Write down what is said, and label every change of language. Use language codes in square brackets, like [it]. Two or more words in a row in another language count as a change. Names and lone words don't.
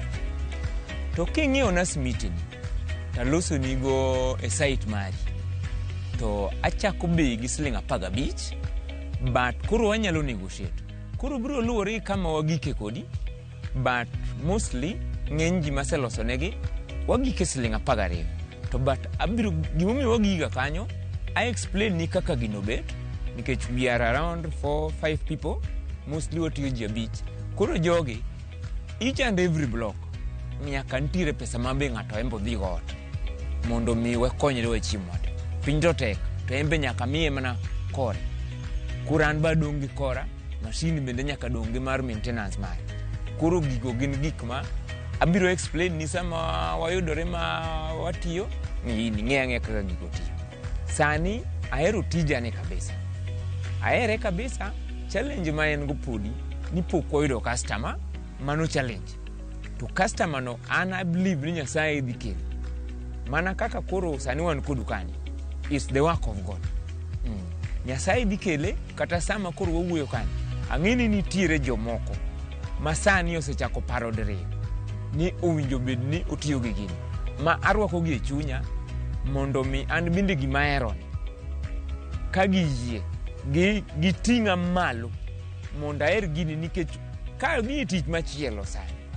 [luo] To king'iyo na simiti ni, taloso nigo e site mari, to achako bei gi siling 15, but koro wanyalo negotiate. Koro biro luwore kama wagike kodi, [en] but mostly [luo] ng'eny ji maseloso negi wagike siling 12. To but abiro gimomiyo wagiga kanyo, [en] I explain [luo] ni kaka gino bet, nikech [en] we are around 4-5 people, [luo] mostly watiyo ji 5. Koro jogi, [en] each and every block, [luo] nyaka ntiere pesa mabe ng'ato embo dhi got, mondo mi wakonyre wachiemo ode. Piny to tek, to embe nyaka miye mana kore. Kuran ba dongi kora, machine bende nyaka dongi mar maintenance mare. Koro gigo gin gik ma abiro explain ni sama wayudore ma watiyo, ni ng'e kaka gigo tiyo. Sani ahero tijani kabisa. Ahere kabisa. Challenge ma en go podi ni pok oyudo customer, mano challenge. To customer no an [en] I believe [luo] ni Nyasaye dhi kelo. Mana kaka koro sani wan kodu kani. [en] It's the work of God. [luo] Nyasaye dhi kele kata sama koro wawuoyo kani. Ang'eni nitiere jomoko ma sani osechako paro diriyo ni owinjo bed ni otiyo gi gini. Ma arwako gi e chunya mondo mi an bende gima ahero ka giyie giting'a malo mondo aher gini, nikech ka ni tich machielo sani.